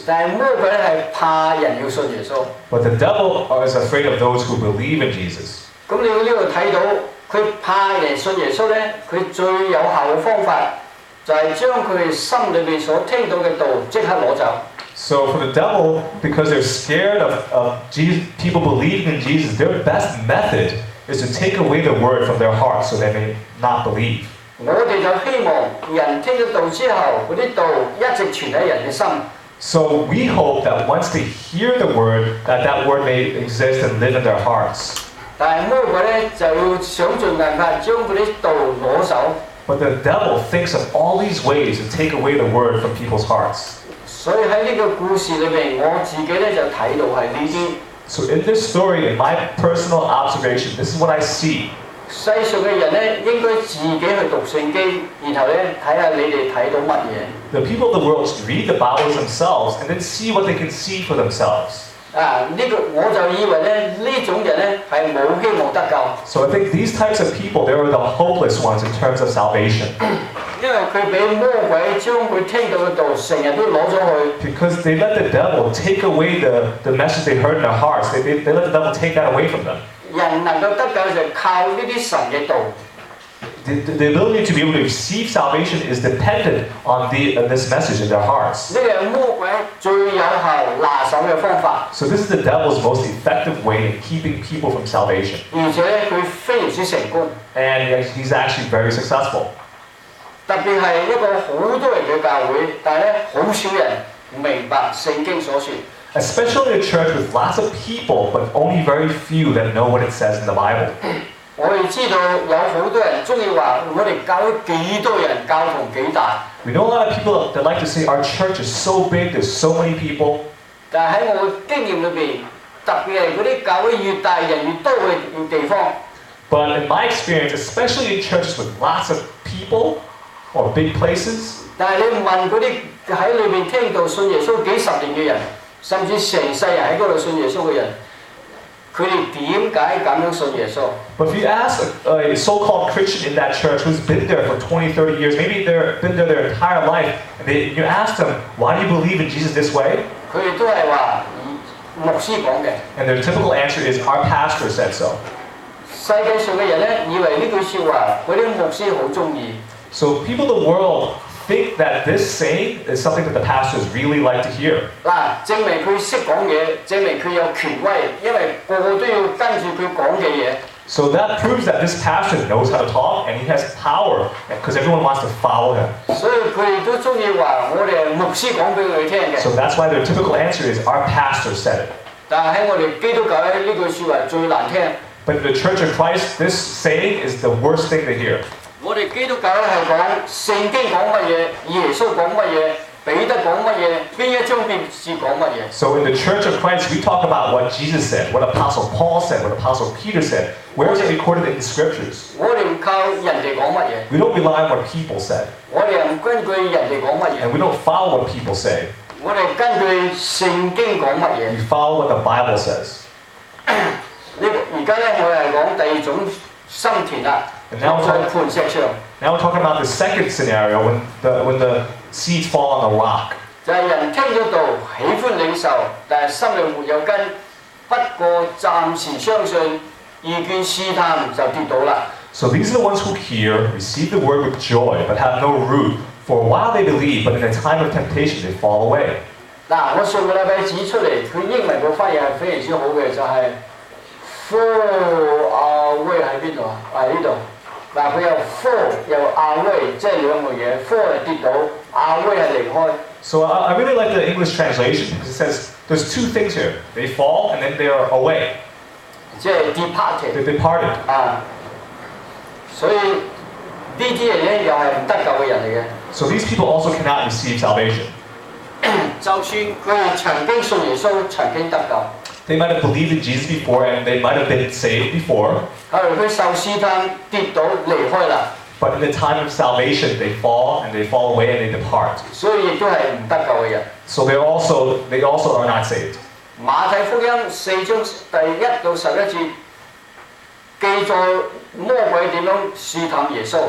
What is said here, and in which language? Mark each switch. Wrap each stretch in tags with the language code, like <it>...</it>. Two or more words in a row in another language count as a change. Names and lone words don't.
<yue>但係魔鬼係怕人要信耶穌。</yue> <en>But the devil is afraid of those who believe in Jesus.</en> <yue>咁你呢度睇到佢怕人信耶穌咧，佢最有效嘅方法就係將佢心裏邊所聽到嘅道即刻攞走。</yue> <en>So for the devil, because they're scared of Jesus, people believing in Jesus, their best method is to take away the word from their hearts so they may not believe.</en> <yue>我哋就希望人聽咗道之後，嗰啲道一直存喺人嘅心。</yue> <en>So we hope that once they hear the word, that word may exist and live in their hearts.</en> <yue>但係魔鬼咧就要想盡辦法將嗰啲道攞走。</yue> <en>But the devil thinks of all these ways to take away the word from people's hearts.</en> <yue>所以喺呢個故事裏邊，我自己咧就睇到係呢啲。</yue> <en>So in this story, in my personal observation, this is what I see.</en> <yue>世上嘅人咧應該自己去讀聖經，然後咧睇下你哋睇到乜嘢。</yue> <en>The people of the world should read the Bibles themselves and then see what they can see for themselves.</en> <yue>我就以為咧呢種人咧係冇希望得救。</yue> <en>So I think these types of people, they are the hopeless ones in terms of salvation.</en> <yue>因為佢俾魔鬼將佢聽到嘅道成日都攞咗去。</yue> <en>Because they let the devil take away the message they heard in their hearts. They let the devil take that away from them.</en> <yue>人能夠得救就靠呢啲神嘅道。</yue> <en>the ability to be able to receive salvation is dependent on this message in their hearts.</en> <yue>呢個係魔鬼最有效拿手嘅方法，</yue> <en>So this is the devil's most effective way in keeping people from salvation.</en> <yue>而且佢非常之成功。</yue> <en>And he's actually very successful.</en> <yue>特別係一個好多人嘅教會，但係咧好少人明白聖經所說。</yue> <en>Especially a church with lots of people, but only very few that know what it says in the Bible.</en> <yue>我哋知道有好多人中意話，我哋教會幾多人，教堂幾大。</yue> <en>We know a lot of people that like to say our church is so big, there's so many people.</en> <yue>但係喺我嘅經驗裏邊，特別係嗰啲教會越大人越多嘅地方，</yue> <en>But in my experience, especially in churches with lots of people or big places,</en> <yue>但係你問嗰啲喺裏邊聽到信耶穌幾十年嘅人，甚至成世人喺嗰度信耶穌嘅人，佢哋點解咁樣信耶穌？</yue> <en>but if you ask a so-called Christian in that church who's been there for 20, 30 years, maybe they've been there their entire life, and you ask them, why do you believe in Jesus this way?</en> <yue>佢哋都係話牧師講嘅。</yue> <en>And their typical answer is, our pastor said so.</en> <yue>世界上嘅人咧，以為呢句説話嗰啲牧師好中意。</yue> <en>So people in the world think that this saying is something that the pastors really like to hear.</en> <yue>嗱，證明佢識講嘢，證明佢有權威，因為個個都要跟住佢講嘅嘢。</yue> <en>So that proves that this pastor knows how to talk and he has power because everyone wants to follow him.</en> <yue>所以佢哋都中意話我哋牧師講俾佢哋聽嘅。</yue> <en>So that's why their typical answer is, our pastor said it.</en> <yue>但係喺我哋基督教咧，呢句説話最難聽。</yue> <en>But in the Church of Christ, this saying is the worst thing to hear.</en> <yue>我哋基督教咧係講聖經講乜嘢，耶穌講乜嘢，彼得講乜嘢，邊一章邊節講乜嘢。</yue> <en>So in the Church of Christ, we talk about what Jesus said, what Apostle Paul said, what Apostle Peter said. Where is it recorded in the Scriptures?</en> <yue>我哋唔靠人哋講乜嘢，</yue> <en>We don't rely on what people said,</en> <yue>我哋唔根據人哋講乜嘢，</yue> <en>and we don't follow what people say.</en> <yue>我哋根據聖經講乜嘢。</yue> <en>We follow what the Bible says.</en> <yue>呢而家咧，我係講第二種心田啦，落在磐石上，</yue> <en>Now we're talking about the second scenario when the seeds fall on the rock.</en> <yue>就係人聽咗道，喜歡領受，但係心裏沒有根，不過暫時相信，遇見試探就跌倒啦。</yue> <en>So these are the ones who hear, receive the word with joy, but have no root. For a while they believe, but in a time of temptation they fall away.</en> <yue>嗱，我上個禮拜指出嚟，佢英文個翻譯係非常之好嘅，就係</yue> <en>fall away</en> <yue>喺邊度啊？喺呢度。嗱，佢有 fall 又 away， 即係兩個嘢 ，fall 係跌倒 ，away 係離開。</yue> <en>So I really like the English translation because it says there's two things here. They fall and then they are away.</en> <yue>即係 departed</yue> <en>They departed.</en> <yue>啊，所以呢啲人咧又係唔得救嘅人嚟嘅。</yue> <en>So these people also cannot receive salvation.</en> <yue>就算佢係曾經信耶穌，曾經得救，</yue> <en>They might have believed in Jesus before and they might have been saved before,</en> <yue>後來佢受試探跌倒離開啦，</yue> <en>but in the time of salvation they fall away and they depart.</en> <yue>所以亦都係唔得救嘅人。</yue> <en>So they also are not saved.</en> <yue>馬太福音4章第1到11節記載魔鬼點樣試探耶穌。</yue>